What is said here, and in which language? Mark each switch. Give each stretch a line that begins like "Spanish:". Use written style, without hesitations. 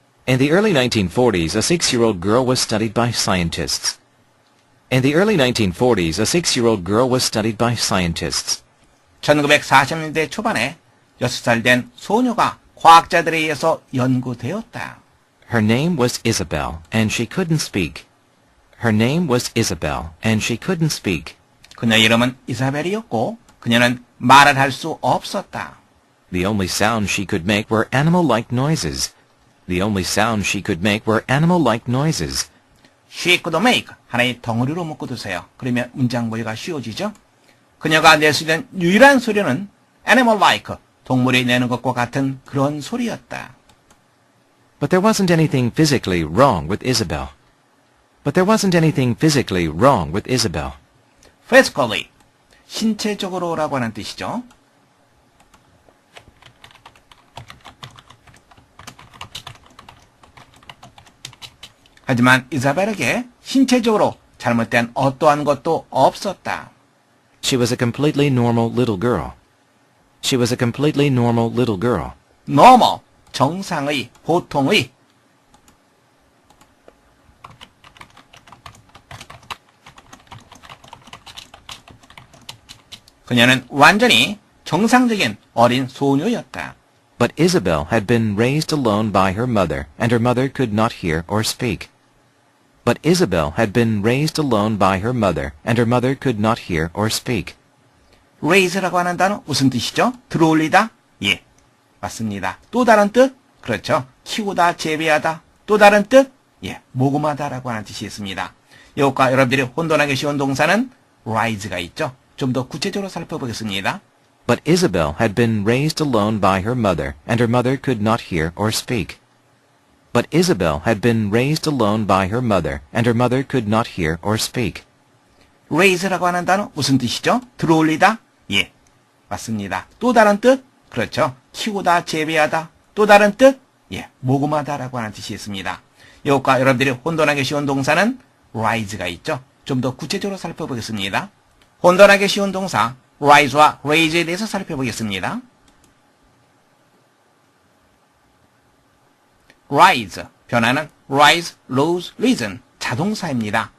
English: In the early 1940s, a 6-year-old girl was studied by scientists. In the early 1940s, a 6-year-old girl was studied by scientists.
Korean: 1940년대 초반에 6살 된 소녀가 과학자들에 의해서 연구되었다.
English: Her name was Isabel, and she couldn't speak. Her name was Isabel, and she couldn't speak.
Korean: 그녀의 이름은 이사벨이었고 그녀는 말을 할 수 없었다.
English: The only sounds she could make were animal-like noises. The only sounds she could make were animal-like noises. She could make
Korean: 하나의 덩어리로 묶어두세요. 그러면 문장 보기가 쉬워지죠. 그녀가 낼 수 있는 유일한 소리는 animal-like, 동물이 내는 것과 같은 그런 소리였다.
English: But there wasn't anything physically wrong with Isabel. But there wasn't anything physically wrong with Isabel.
Korean: Physically, 신체적으로라고 하는 뜻이죠. 하지만 이사벨에게 신체적으로 잘못된 어떠한 것도 없었다.
English: She was a completely normal little girl. She was a completely normal little girl.
Korean: normal, 정상의, 보통의. 그녀는 완전히 정상적인 어린 소녀였다.
English: But Isabel had been raised alone by her mother, and her mother could not hear or speak. But Isabel had been raised alone by her mother, and her mother could not hear or speak.
Korean: raise라고 하는 단어 무슨 뜻이죠? 들어올리다? 예, 맞습니다. 또 다른 뜻? 그렇죠. 키우다, 재배하다. 또 다른 뜻? 예, 모금하다라고 하는 뜻이 있습니다. 이것과 여러분들이 혼돈하기 쉬운 동사는 rise가 있죠. 좀 더 구체적으로 살펴보겠습니다.
English: But Isabel had been raised alone by her mother, and her mother could not hear or speak. But Isabel had been raised alone by her mother, and her mother could not hear or speak.
Korean: raise라고 하는 단어 무슨 뜻이죠? 들어올리다? 예, 맞습니다. 또 다른 뜻? 그렇죠. 키우다, 재배하다. 또 다른 뜻? 예, 모금하다라고 하는 뜻이 있습니다. 이것과 여러분들이 혼돈하기 쉬운 동사는 rise가 있죠. 좀 더 구체적으로 살펴보겠습니다. 혼돈하기 쉬운 동사 rise와 raise에 대해서 살펴보겠습니다. rise, 변화는 rise, rose, risen, 자동사입니다.